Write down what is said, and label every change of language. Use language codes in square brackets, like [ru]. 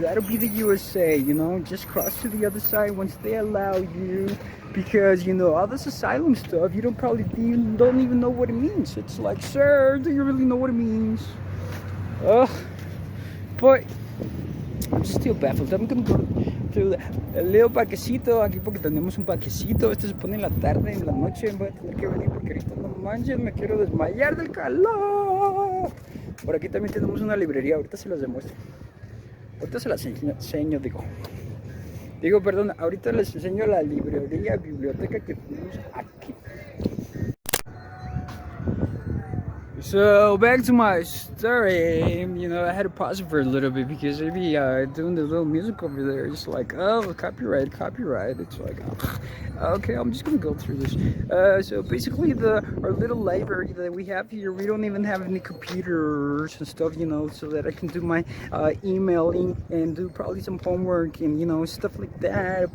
[en] That'll be the USA, you know, just cross to the other side once they allow you, because you know all this asylum stuff, you don't even know what it means. It's like, sir, do you really know what it means? But I'm just still baffled. [es] I'm gonna go to el Leo parquecito aquí porque tenemos un parquecito. Este se pone en la tarde, en la noche. Voy a tener que venir porque ahorita no manches, me quiero desmayar del calor. Por aquí también tenemos una librería. Ahorita se las demuestro. Ahorita se las enseño, digo, perdón, ahorita les enseño la biblioteca que tenemos aquí. [en] So back to my story, you know, I had to pause it for a little bit because maybe doing the little music over there, it's like, oh, copyright. It's like, okay, I'm just gonna go through this. So basically, our little library that we have here, we don't even have any computers and stuff, you know, so that I can do my emailing and do probably some homework and, you know, stuff like that.